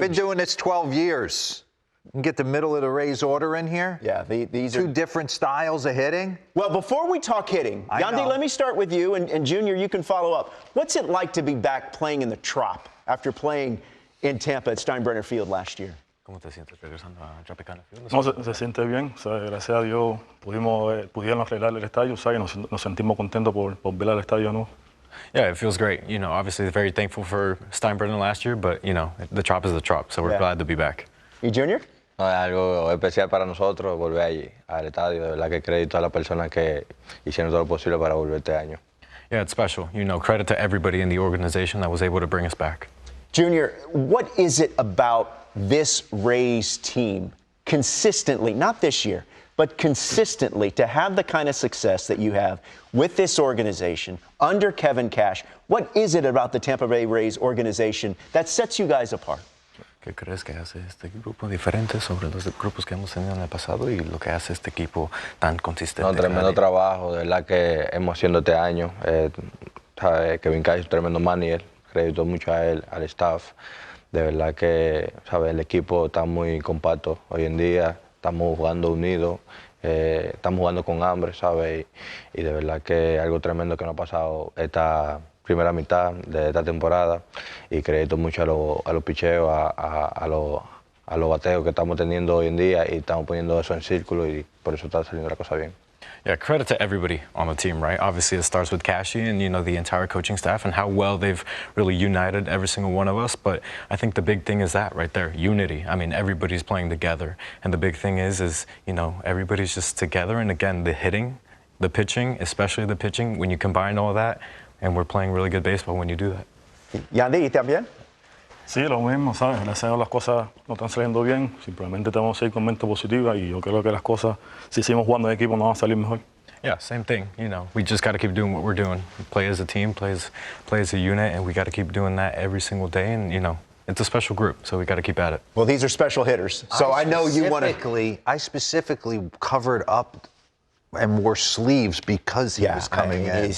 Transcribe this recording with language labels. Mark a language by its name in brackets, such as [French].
[English] Been doing this 12 years. You can get the middle of the Rays order in here. Yeah, these are two different styles of hitting. Well, before we talk hitting, Yandy, let me start with you, and Junior, you can follow up. What's it like to be back playing in the Trop after playing in Tampa at Steinbrenner Field last year? [Spanish] ¿Cómo te sientes regresando a Tropicana Field? No, se siente bien, o sea, gracias a Dios pudieron arreglar el estadio, o sea, y nos sentimos contentos por ver al estadio, ¿no? [English] Yeah, it feels great. You know, obviously very thankful for Steinbrenner last year, but, you know, the Trop is the Trop, so we're glad to be back. You, Junior? [Spanish] No, es algo especial para nosotros volver allí, al estadio. De verdad que crédito a las personas que hicieron todo lo posible para volver este año. [English] Yeah, it's special. You know, credit to everybody in the organization that was able to bring us back. Junior, what is it about this Rays team consistently, not this year, but consistently to have the kind of success that you have with this organization under Kevin Cash? What is it about the Tampa Bay Rays organization that sets you guys apart? [Spanish] ¿Qué crees que hace este grupo diferente sobre los grupos que hemos tenido en el pasado y lo que hace este equipo tan consistente? No, tremendo trabajo, de verdad que hemos haciendo este año. Kevin Cash es un tremendo manager, crédito mucho a él, al staff. De verdad que el equipo está muy compacto hoy en día, estamos jugando unidos, estamos jugando con hambre, ¿sabes? Y de verdad que es algo tremendo que nos ha pasado esta primera mitad de esta temporada, y crédito mucho a los picheos, a los bateos que estamos teniendo hoy en día, y estamos poniendo eso en círculo, y por eso está saliendo la cosa bien. [English] Yeah, credit to everybody on the team, right? Obviously, it starts with Cashy and, you know, the entire coaching staff and how well they've really united every single one of us. But I think the big thing is that right there, unity. I mean, everybody's playing together. And the big thing is, you know, everybody's just together. And again, the hitting, the pitching, especially the pitching, when you combine all that, and we're playing really good baseball when you do that. [Spanish] Yandy, ¿y también? Sí, lo mismo, ¿sabes? Gracias a Dios las cosas no están saliendo bien. Simplemente tenemos que seguir con mente positiva y yo creo que las cosas, si seguimos jugando en equipo, nos van a salir mejor. [English] Yeah, same thing. You know, we just got to keep doing what we're doing. Play as a team, play as a unit, and we got to keep doing that every single day. And, you know, it's a special group, so we got to keep at it. Well, these are special hitters, so I know you want to. I specifically covered up and wore sleeves because he was coming in.